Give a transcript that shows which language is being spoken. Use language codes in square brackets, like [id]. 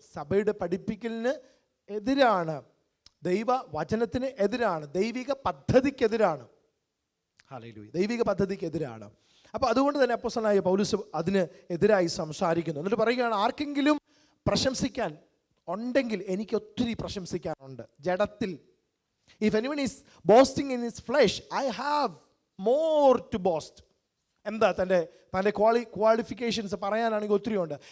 [ml] സഭയുടെ പഠിപ്പിക്കലിന് എതിരാണ്, ദൈവ വചനത്തിന് എതിരാണ്, ദൈവിക പദ്ധതിക്കെതിരാണ്. ഹല്ലേലൂയ. ദൈവിക പദ്ധതിക്കെതിരാണ്. അപ്പോൾ അതുകൊണ്ട് തന്നെ അപ്പോസ്തലനായ പൗലോസ് അതിന് എതിരായി സംസാരിക്കുന്നു. എന്നിട്ട് പറയുകയാണ്, ആർക്കെങ്കിലും പ്രശംസിക്കാൻ ഉണ്ടെങ്കിൽ എനിക്ക് ഒത്തിരി പ്രശംസിക്കാനുണ്ട്. ജഡത്തിൽ [en] If anyone is boasting in his flesh, I have more to boast. [ml] എന്താ തൻ്റെ ക്വാളിഫിക്കേഷൻസ് പറയാനാണെങ്കിൽ ഒത്തിരി ഉണ്ട്.